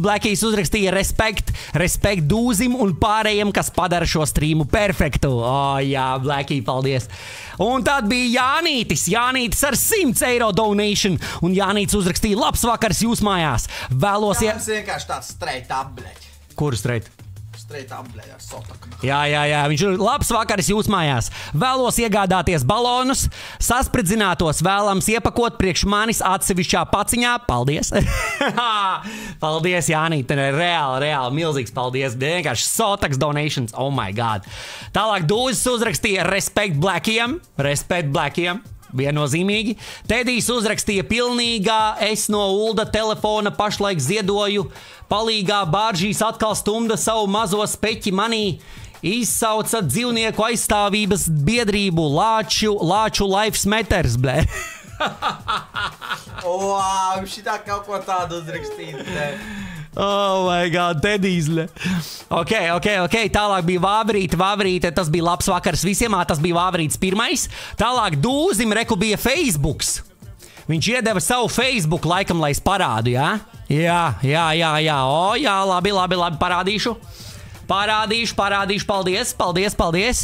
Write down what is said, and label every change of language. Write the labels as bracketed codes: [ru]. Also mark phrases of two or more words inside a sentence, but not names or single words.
[lv] Blackies uzrakstīja respekt Dūzim un pārējiem, kas padara šo streamu perfektu. Jā, Blackie, paldies. Un tad bija Jānītis ar 100 eiro donation. Un Jānītis uzrakstīja, labs vakars jūs mājās. Vēlos Tas vienkārši tāds [en] straight up, [lv] bleģi. Kur straight? [en] Straight up, [lv] bleģi, ar sotaku. Jā, viņš ir labs vakars jūs mājās. Vēlos iegādāties balonus, saspridzinātos vēlams iepakot priekš manis atsevišķā paciņā. Paldies! Paldies, Jānīt, reāli, milzīgs paldies. Vienkārši sotaks donations, [en] oh my god. [lv] Tālāk Dūzis uzrakstīja respekt Blackiem. Viennozīmīgi. Tedijs uzrakstīja pilnīgā, es no Ulda telefona pašlaik ziedoju, palīgā Bāržīs atkal stumda savu mazo speķi manī, izsauca dzīvnieku aizstāvības biedrību Lāču [en] Lives Matters, [lv] blē. Wow, šitā kaut ko tādu uzrakstīt, blē. [en] Oh my god, [lv] Tedijs, blē. Ok, tālāk bija Vāvrīte, tas bija labs vakars visiem, tas bija Vāvrītes pirmais. Tālāk Dūzim reku bija Facebooks. Viņš iedeva savu Facebook laikam, lai es parādu, jā? Jā, labi, parādīšu, paldies.